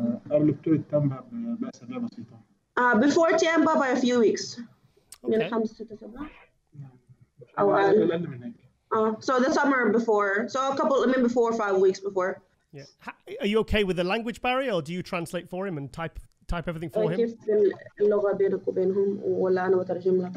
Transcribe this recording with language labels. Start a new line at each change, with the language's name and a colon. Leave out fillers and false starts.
Arabic: قبل بطولة تامبا بأسابيع بسيطة.
English: Before Tampa by a few weeks.
Arabic: من 5-6 أسابيع. أو أقل من هيك.
English: So the summer before, so a couple, before 5 weeks before. Yeah. Are you okay with the language barrier, or do you translate for him and type type everything for him?
Arabic: كيف اللغة بينك وبينهم ولا أنا بترجم لك؟